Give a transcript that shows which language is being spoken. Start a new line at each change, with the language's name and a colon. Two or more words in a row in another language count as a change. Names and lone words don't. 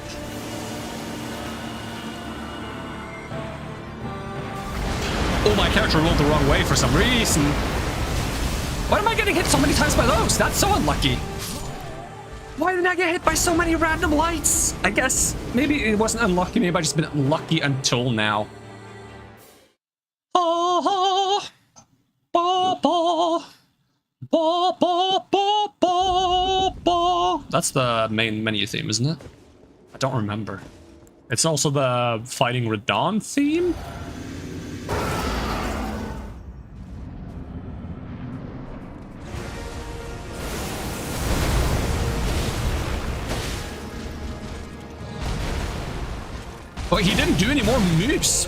English: Oh, my character rolled the wrong way for some reason. Why am I getting hit so many times by those? That's so unlucky. Why did I get hit by so many random lights? I guess maybe it wasn't unlucky. Maybe I've just been unlucky until now. Oh, ba, ba. Ba, ba, ba, ba, ba. That's the main menu theme, isn't it? I don't remember. It's also the Fighting Radon theme? But he didn't do any more moves.